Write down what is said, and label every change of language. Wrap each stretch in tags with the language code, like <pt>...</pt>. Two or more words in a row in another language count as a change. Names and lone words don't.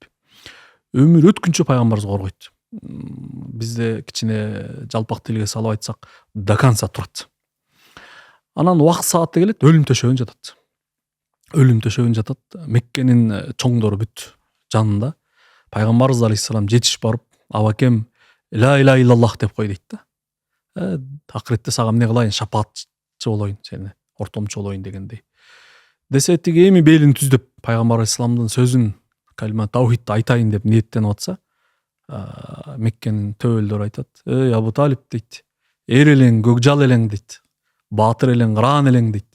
<ky>Өмүр өткүнчө пайгамбарыбызды коргойт. Бизде кичине жалпак тилге салып айтсак,</ky> <ru>до конца</ru> <ky>турат. Анан убакыт сааты келет, өлүм төшөгүн жатат. Өлүм төшөгүн жатат. Меккенин чоңдору бүт жанында. Пайгамбарыбыз алейхиссалам жетишип барып, абакем</ky> <ar>لا إله إلا الله</ar> <ky>деп кой дейт да. Акыретте сага эмне кылайын, шапаатчы болоюн, сени ортомчу болоюн дегендей. Десе тиги эми белин түздөп пайгамбар алейхиссаламдын сөзүн, калима таухидти айтайын деп ниеттенип атса, Меккенин төбөлдөрү айтат, эй Абу Талиб дейт, эр элең, көкжал элең дейт, баатыр элең, ыран элең дейт.</ky>